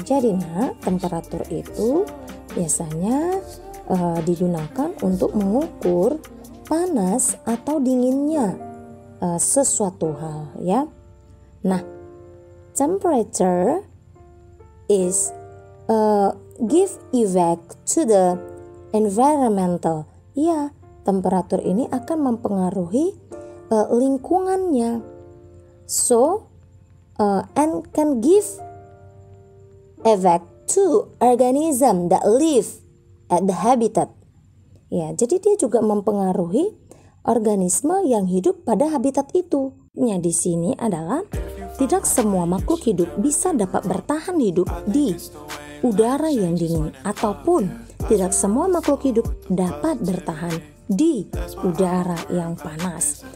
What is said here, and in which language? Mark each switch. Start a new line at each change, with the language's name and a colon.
Indonesian: Jadi temperatur itu biasanya digunakan untuk mengukur panas atau dinginnya sesuatu hal, ya.
English: Nah, temperature is give effect to the environmental.
Indonesian: Ya, temperatur ini akan mempengaruhi lingkungannya.
English: So, and can give effect to organism that live at the habitat.
Indonesian: Ya, jadi dia juga mempengaruhi organisme yang hidup pada habitat itu. Ya, di sini adalah tidak semua makhluk hidup bisa dapat bertahan hidup di udara yang dingin, ataupun tidak semua makhluk hidup dapat bertahan di udara yang panas.